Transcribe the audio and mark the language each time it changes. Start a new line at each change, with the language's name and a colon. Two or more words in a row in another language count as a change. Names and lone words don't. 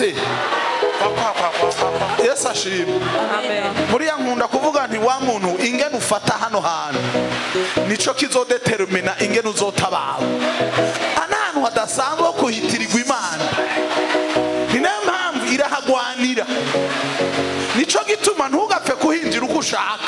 Rundi: Yesu ashimwe. Amen. Muri ya nkunda kuvuga nti wa muntu ingene ufata hano hantu nico kizodetermina ingene uzotabara. Ahantu hadasanzwe ho kuhitirirwa Imana ni nayo mpamvu irahagwanira. Nico gituma ntugapfe kuhinjira uko ushaka.